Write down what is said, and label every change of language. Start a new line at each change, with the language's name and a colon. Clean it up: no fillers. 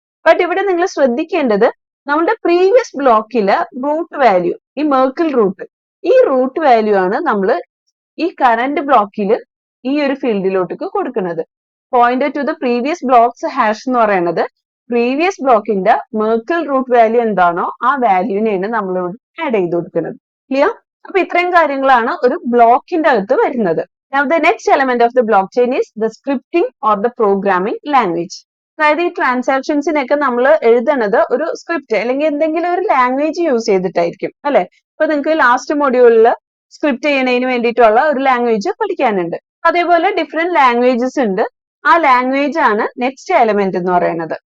Malayalam: But ഇവിടെ നിങ്ങൾ ശ്രദ്ധിക്കേണ്ടത്, നമ്മുടെ പ്രീവിയസ് ബ്ലോക്കിലെ റൂട്ട് വാല്യൂ, ഈ മെർക്കിൾ റൂട്ട്, ഈ റൂട്ട് വാല്യൂ ആണ് നമ്മൾ ഈ കറന്റ് ബ്ലോക്കിൽ ഈ ഒരു ഫീൽഡിലോട്ടേക്ക് കൊടുക്കുന്നത്. Pointer to the previous blocks hash എന്ന് പറയുന്നത് പ്രീവിയസ് ബ്ലോക്കിന്റെ മെർക്കിൾ റൂട്ട് വാല്യൂ എന്താണോ ആ വാല്യൂവിനെയാണ് നമ്മൾ ഇവിടെ ആഡ് ചെയ്ത് കൊടുക്കുന്നത്. ക്ലിയർ? അപ്പൊ ഇത്രയും കാര്യങ്ങളാണ് ഒരു ബ്ലോക്കിന്റെ അകത്ത് വരുന്നത്.
English: Now the next element of the blockchain is the scripting or the programming language.
Malayalam: അതായത് ഈ ട്രാൻസാക്ഷൻസിനൊക്കെ നമ്മൾ എഴുതണത് ഒരു സ്ക്രിപ്റ്റ് അല്ലെങ്കിൽ എന്തെങ്കിലും ഒരു ലാംഗ്വേജ് യൂസ് ചെയ്തിട്ടായിരിക്കും, അല്ലെ? ഇപ്പൊ നിങ്ങൾക്ക് ലാസ്റ്റ് മൊഡ്യൂളിൽ സ്ക്രിപ്റ്റ് ചെയ്യണതിന് വേണ്ടിയിട്ടുള്ള ഒരു ലാംഗ്വേജ് പഠിക്കാനുണ്ട്. അതേപോലെ ഡിഫറെന്റ് ലാംഗ്വേജസ് ഉണ്ട്. ആ ലാംഗ്വേജ് ആണ് നെക്സ്റ്റ് എലമെന്റ് എന്ന് പറയുന്നത്.